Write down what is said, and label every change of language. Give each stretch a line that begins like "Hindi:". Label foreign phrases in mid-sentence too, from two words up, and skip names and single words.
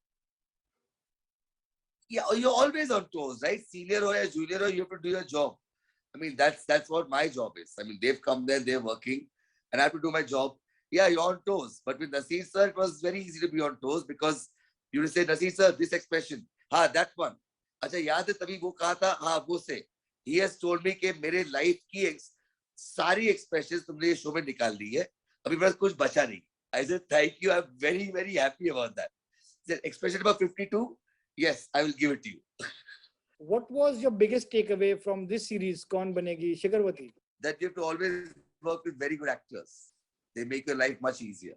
English: Yeah, you're always on toes, right? Senior or junior, or you have to do your job. I mean, that's what my job is. I mean, they've come there, they're working, and I have to do my job. Yeah, you're on toes. But with Nasir sir, it was very easy to be on toes because you would say, Nasir sir, this expression, that one.
Hindi: Acha, yaad hai tabhi wo kaha tha, wo se.
English: He has told me
Hindi: कि मेरे life की सारी expressions तुमने ये show में निकाल दी है. अभी बस कुछ बचा नहीं.
English: I said, thank you. I'm very, very happy about that. He said, expression number 52. Yes, I will give it to you. What was your biggest takeaway from this series, Kaun Banegi Shikharwati? That you have to always work with very good actors. They make your life much easier.